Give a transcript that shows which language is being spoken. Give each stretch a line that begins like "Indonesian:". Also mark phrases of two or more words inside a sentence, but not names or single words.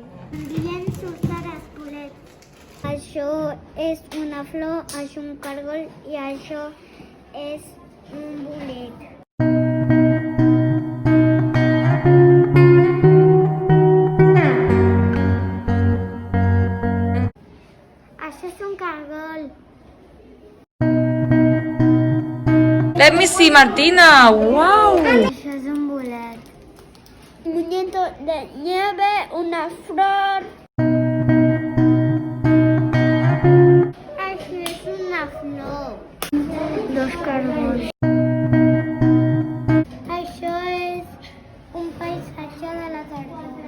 Spanish: También surten
Catalan: espolets. Això és una flor, és un càrgol i això és un bolet. Això és un càrgol.
English: Let me see,
Catalan: Martina. Wow. Això és un bolet.
Spanish: Un muñeco de nieve, una flor.
Catalan: Això és una flor. Dos càrgols. Això és un paisatge de la tardor.